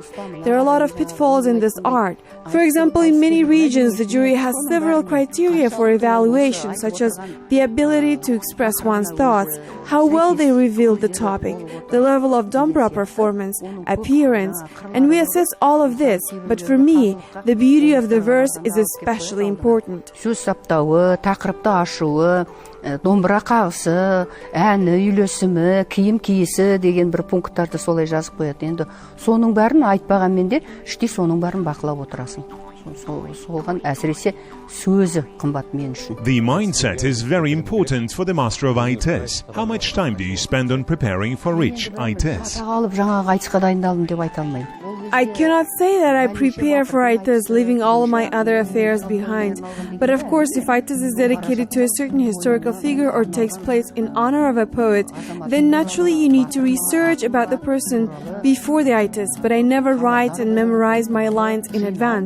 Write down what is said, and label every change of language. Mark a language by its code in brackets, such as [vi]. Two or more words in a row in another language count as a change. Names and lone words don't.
[en] There are a lot of pitfalls in this art. For example, in many regions, the jury has several criteria for evaluation, such as the ability to express one's thoughts, how well they reveal the topic, the level of dombra performance, appearance, and we assess all of this. But for me, the beauty of the verse is especially important. [kk] Сөз саптауы, тақырыпты ашуы, домбыра қағысы, әні, үйлесімі, киім киісі деген бір пункттарды солай жазып қояды. Енді соның бәрін айтпағанмен де іштей соның бәрін бақылап отырасың. Солған әсіресе сөзі қымбат мен үшін. [en] The mindset is very important for the master of aitys. How much time do you spend on preparing for each aitys? [kk] Алып жаңағы айтысқа дайындалдым деп айта алмаймын. [en] I cannot say that I prepare for aitys, leaving all of my other affairs behind. But of course, if aitys is dedicated to a certain historical figure or takes place in honor of a poet, then naturally you need to research about the person before the aitys. But I never write and memorize my lines in advance.